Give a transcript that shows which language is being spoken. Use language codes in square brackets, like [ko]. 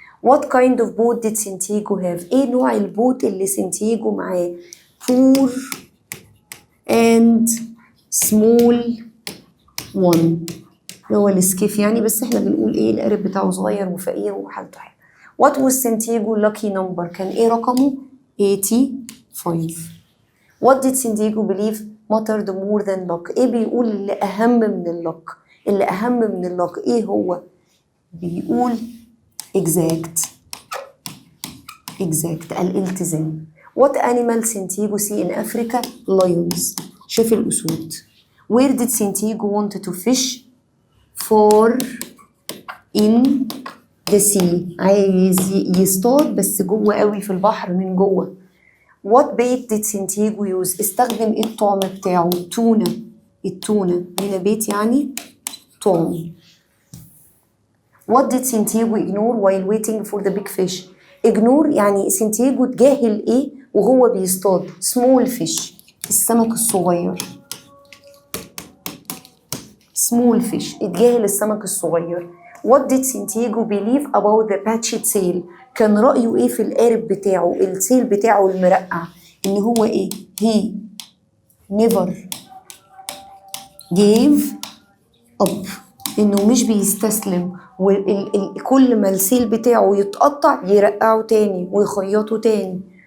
[en] What kind of boat did Santiago have؟ [ar] ايه نوع البوت اللي سانتياغو معاه؟ [en] poor and small one، [ar] اللي هو السكيف يعني، بس احنا بنقول ايه القارب بتاعه صغير وفقير وحالته حلوه. [en] What was Santiago lucky number؟ [ar] كان ايه رقمه؟ [en] 85. What did Santiago believe mattered more than luck؟ [ar] ايه بيقول اللي اهم من اللك؟ اللي اهم من اللك ايه هو؟ بيقول exact الالتزام. [en] What animal Santiago see in Africa؟ lions، [ar] شاف الأسود. [en] Where did Santiago want to fish؟ for in the sea، [ar] عايز يصطاد بس جوه قوي في البحر من جوه. [en] What bait did Santiago use؟ [ar] استخدم ايه الطعم بتاعه؟ التونة، هنا بيت يعني طعم. [en] What did Santiago ignore while waiting for the big fish؟ ignore [ar] يعني سانتياغو تجاهل ايه وهو بيصطاد؟ [en] small fish، [ar] السمك الصغير. [en] small fish، [ar] اتجاهل السمك الصغير. [en] What did Santiago believe about the patched sail؟ [ar] كان رأيه ايه في القارب بتاعه، السيل بتاعه المرقع؟ ان هو ايه؟ [en] he never gave up، [ar] انه مش بيستسلم، وكل ما السيل بتاعه يتقطع يرقعه تاني ويخيطه تاني.